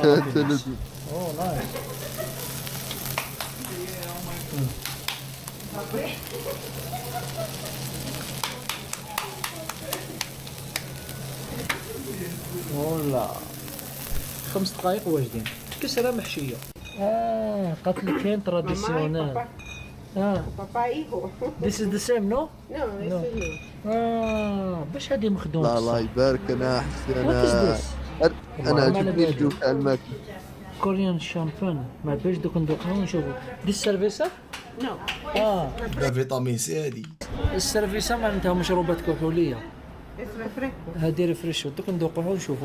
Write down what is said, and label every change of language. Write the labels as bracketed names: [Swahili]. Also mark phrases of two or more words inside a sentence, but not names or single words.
[English] oh nice. [Arabic] والله 5 دقائق واجدين. كسره محشيه. قالت لي كاين تراديسيونيل. [Spanish] Papá hijo. [English] This is the same, no? No, this is new. [Arabic] باش هادي مخدوم. لا الله يبارك. انا احس انا عجبني الجو تاع الماكله. [English] Korean champagne [Arabic] ما باش دوك ندوقها ونشوفوا. دي السيرفيسه؟ No. فيتامين سي هادي. السيرفيسه معناتها مشروبات كحوليه. هادي ريفريش دوك ندوقوها ونشوف.